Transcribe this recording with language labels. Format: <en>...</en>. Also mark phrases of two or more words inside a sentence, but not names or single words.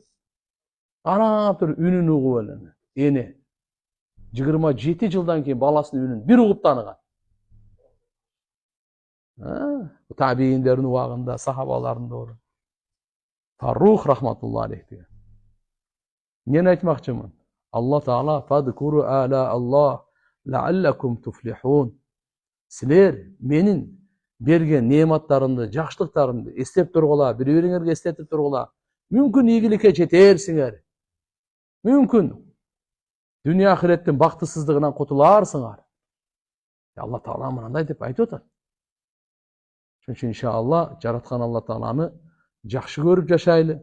<ky>Карап туруп үнүн угуп эле. Эне 27 жылдан кийин баласынын үнүн бир угуп тааныган. Табииндердин убагында, сахабалардын доору. Фарух</ky> <ar>رحمة الله عليه</ar> <ky>деген. Эмне айтмакчымын? Алла Таала</ky> <ar>فاذكروا آلاء الله لعلكم تفلحون.</ar> <ky>Силер менин берген неаматтарымды, жакшылыктарымды эстеп тургула, бири-бириңерге эстетип тургула. Мүмкүн ийгиликке жетерсиңер. Мүмкүн дүйнө ахиреттин бактысыздыгынан кутуларсыңар. Алла Таала мындай деп айтып атат. Чүнчү иншалла жараткан Алла Тааланы жакшы көрүп жашайлы.</ky>